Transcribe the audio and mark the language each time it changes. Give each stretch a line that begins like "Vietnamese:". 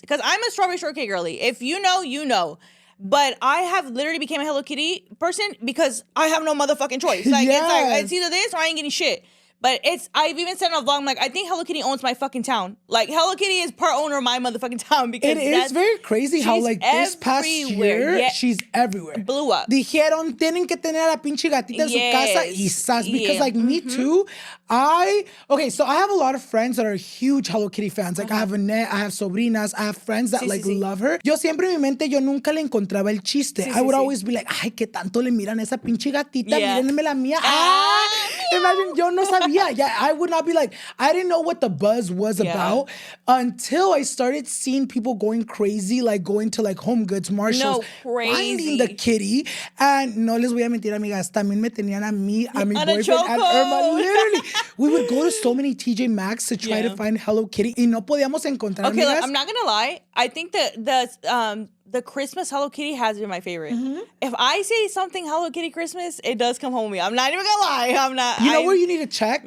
English: Because I'm a strawberry shortcake girly. If you know, you know. But I have literally became a Hello Kitty person because I have no motherfucking choice. Like, it's either this or I ain't getting shit. But I've even said on a vlog, I'm like, I think Hello Kitty owns my fucking town. Like, Hello Kitty is part owner of my motherfucking town because it is very crazy how, like, this past year, she's everywhere. Blew up.
Spanish: Dijeron, tienen que tener a la pinche gatita en su casa y sas.
English: Because, like, me too, so I have a lot of friends that are huge Hello Kitty fans. Like, I have Annette, I have sobrinas, I have friends that, love her.
Spanish: Yo siempre en mi mente, yo nunca le encontraba el chiste.
English: I would always be like,
Spanish: ay, qué tanto le miran a esa pinche gatita, mírenme la mía. Imagine, yo no sabía.
English: Yeah, I would not be like, I didn't know what the buzz was about until I started seeing people going crazy, like going to like Home Goods, Marshalls, finding the kitty.
Spanish: And no les voy a mentir, amigas, también me tenían a mí, a mi boyfriend, and Irma.
English: Literally, we would go to so many TJ Maxx to try to find Hello Kitty
Spanish: y no podíamos encontrar,
English: okay,
Spanish: amigas.
English: Look, I'm not gonna lie. I think the Christmas Hello Kitty has been my favorite. If I say something Hello Kitty Christmas, it does come home with me. I'm not even gonna lie. I'm not. You know where you need to check?